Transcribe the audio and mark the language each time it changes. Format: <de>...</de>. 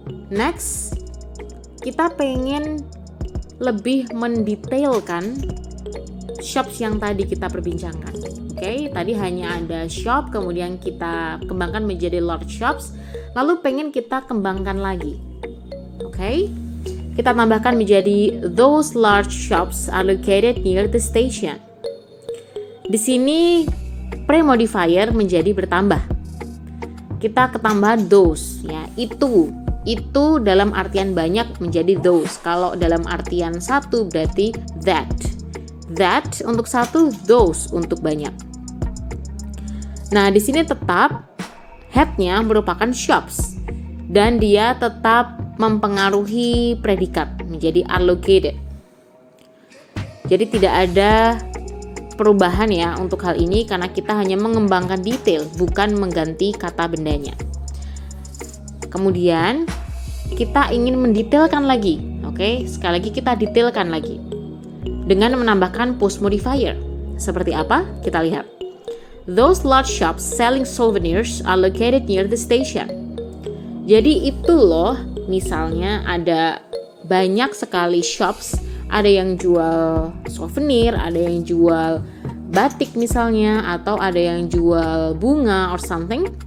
<id>Next, kita pengen lebih mendetailkan shops yang tadi kita perbincangkan. Oke, tadi hanya ada shop, kemudian kita kembangkan menjadi large shops, lalu pengen kita kembangkan lagi. Oke, kita tambahkan menjadi</id> <en>those large shops are located near the station.</en> <id>Di sini premodifier menjadi bertambah. Kita ketambah those, ya, itu dalam artian banyak menjadi those. Kalau dalam artian satu berarti that untuk satu, those untuk banyak. Nah, di sini tetap head-nya merupakan shops dan dia tetap mempengaruhi predikat menjadi are located. Jadi tidak ada perubahan ya untuk hal ini karena kita hanya mengembangkan detail, bukan mengganti kata bendanya. Kemudian kita ingin mendetailkan lagi. Oke, sekali lagi kita detailkan lagi dengan menambahkan post modifier. Seperti apa? Kita lihat.</id> <en>Those large shops selling souvenirs are located near the station.</en> <id>Jadi itu loh, misalnya ada banyak sekali shops, ada yang jual souvenir, ada yang jual batik misalnya, atau ada yang jual bunga</id> <en>or something.</en>